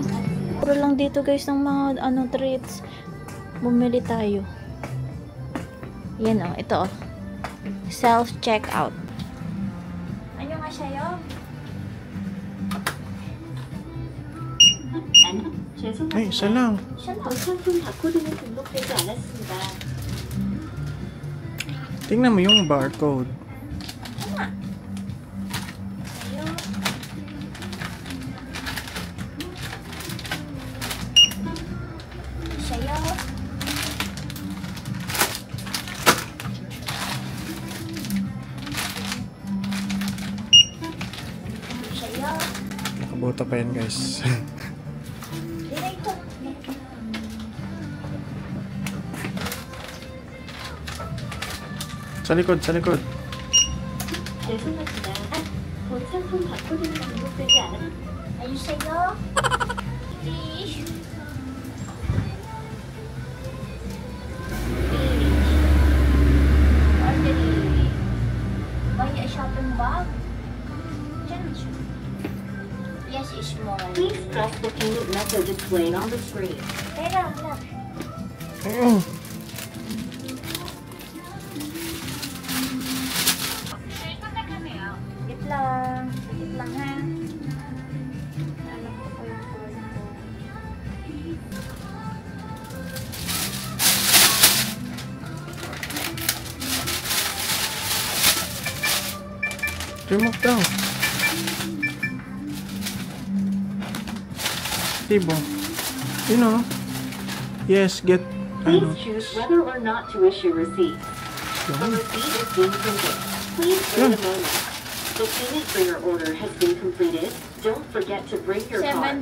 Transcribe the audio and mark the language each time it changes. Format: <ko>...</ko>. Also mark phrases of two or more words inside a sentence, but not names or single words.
<tl>Puro lang dito guys ng mga ano treats. Bumili tayo. Yan oh. Ito oh. Self-checkout. Ano nga siya yun? Ay, isa lang.</tl> <ko>상품 바코드는 등록되지 않았습니다.</ko> <tl>Tingnan mo yung barcode. Siya yun. Siya yun. Nakabuta pa yan guys. Direito. Sa likod, sa likod.</tl> <ko>죄송합니다. 본 상품 바코드는 등록되지 않았습니다.</ko> <tl>Ayun sa'yo.</tl> <en>Fish. Ordering. Buy a shopping bag.</en> <tl>Diyan siya.</tl> <en>Yes, it's small. Please press the payment method displayed on the screen.</en> <tl>Teka, look. Ayun. Wait lang. Wait lang ha. Alam ko pa yung code ko. Remove daw. Tibo.</tl> <en>You know. Yes, get Please</en> <tl>ano.</tl> <en>choose whether or not to issue receipt. The</en> <tl>Yun.</tl> <en>receipt is being printed. Please wait a moment. The payment for your order has been completed. Don't forget to bring your card.</en>